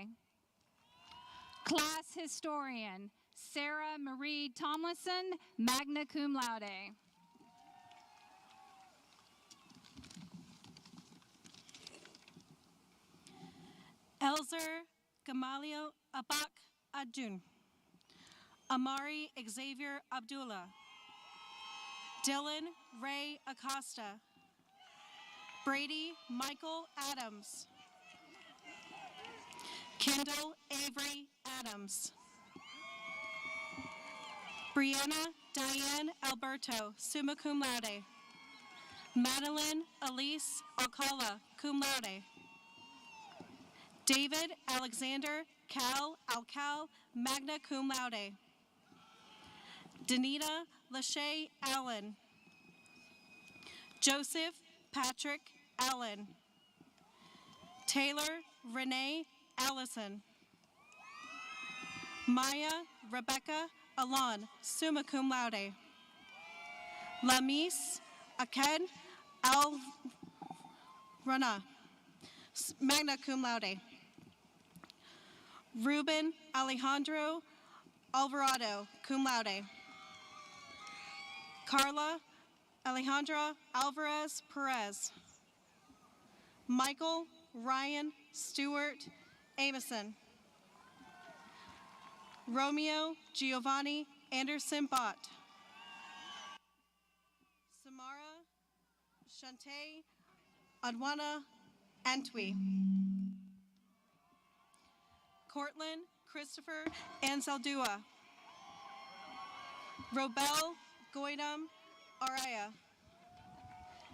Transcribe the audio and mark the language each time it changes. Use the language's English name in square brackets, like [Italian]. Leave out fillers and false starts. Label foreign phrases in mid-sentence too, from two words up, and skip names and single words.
[English] Class Historian, Sarah Marie Tomlinson, [Latin] magna cum laude. [English] Elzer Gamaliel Abak Adjun. Amari Xavier Abdullah. Dylan Ray Acosta. Brady Michael Adams. Kendall Avery Adams. Brianna Diane Alberto, [Latin] summa cum laude. [English] Madeline Elise Alcala, [Latin] cum laude. [English] David Alexander Cal Alcal, [Latin] magna cum laude. [English] Danita Lachey Allen. Joseph Patrick Allen. Taylor Renee Allison. Maya Rebecca Alon, [Latin] summa cum laude. [English] Lamis Aked Al Rana, [Latin] magna cum laude. [English] Ruben Alejandro Alvarado, [Latin] cum laude. [English] Carla Alejandra Alvarez Perez. Michael Ryan Stewart Amison. Romeo Giovanni Anderson Bott. Samara Shante Adwana Antwi. Cortland Christopher Anzaldua. Robel Goidam Araya.